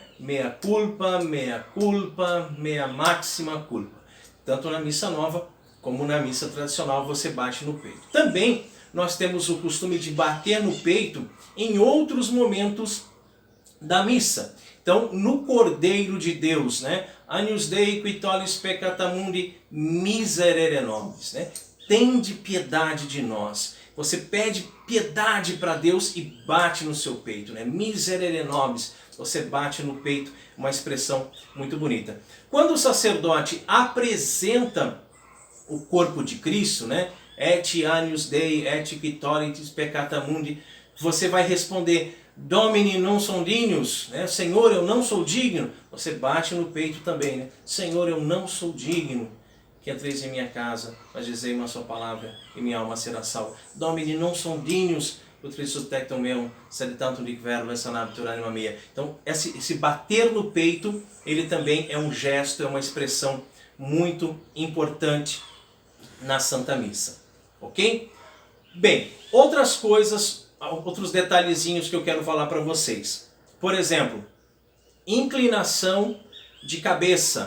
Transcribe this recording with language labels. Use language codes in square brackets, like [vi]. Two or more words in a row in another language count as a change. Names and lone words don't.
[la] Meia culpa, meia máxima culpa. [pt] Tanto na missa nova como na missa tradicional você bate no peito. Também nós temos o costume de bater no peito em outros momentos da missa. Então, no Cordeiro de Deus, né? [la] Agnus Dei qui tollis peccata mundi, miserere nobis, [pt] né? Tende piedade de nós. Você pede piedade para Deus e bate no seu peito, né? [la] Miserere nobis, [pt] você bate no peito, uma expressão muito bonita. Quando o sacerdote apresenta o corpo de Cristo, né? [la] Et Agnus Dei, et qui tollis peccata mundi, [pt] você vai responder: [la] Domini non sum dignus, [pt] né? Senhor, eu não sou digno. Você bate no peito também, né? Senhor, eu não sou digno que entreis em minha casa, mas dizei uma só palavra e minha alma será salva. [la] Domini non sum dignus, utris tectum meum, sed tantum dic verbo, sanabtur anima mea. [pt] Então, esse bater no peito, ele também é um gesto, é uma expressão muito importante na Santa Missa. Ok? Bem, outras coisas, outros detalhezinhos que eu quero falar para vocês. Por exemplo, inclinação de cabeça.